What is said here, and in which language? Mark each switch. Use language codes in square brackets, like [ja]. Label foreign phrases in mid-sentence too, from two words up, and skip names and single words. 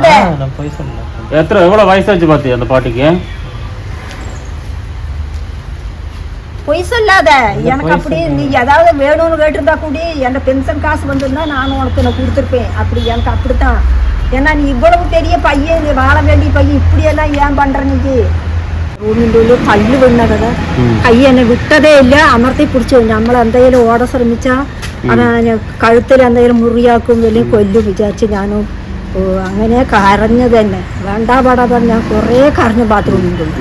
[ta] எவ்வளவு வயசாச்சு பாத்தி அந்த பாட்டிக்கு? பொய் சொல்லாத. எனக்கு அப்படி நீ ஏதாவது வேணும்னு கேட்டிருந்தா கூடி என் பென்ஷன் காசு வந்திருந்தா நானும் உனக்கு நான் கொடுத்துருப்பேன். அப்படி எனக்கு அப்படித்தான். ஏன்னா நீ இவ்வளவு பெரிய பையன், வாழ வேண்டிய பையன், இப்படியெல்லாம் ஏன் பண்ற நீ? [ml] റൂമിൻ്റെ ഉള്ളിൽ കല്ല് വീണത് കൈ എന്നെ വിട്ടതേ ഇല്ല, അമർത്തി പിടിച്ചു. നമ്മൾ എന്തെങ്കിലും ഓട ശ്രമിച്ചാൽ അത് കഴുത്തിൽ എന്തെങ്കിലും മുറിയാക്കും, വലിയ കൊല്ലും വിചാരിച്ച് ഞാനും അങ്ങനെ കരഞ്ഞത് തന്നെ. വേണ്ടാ പാടാ പറഞ്ഞ ഞാൻ കുറേ കരഞ്ഞു ബാത്റൂമിൻ്റെ ഉള്ളിൽ.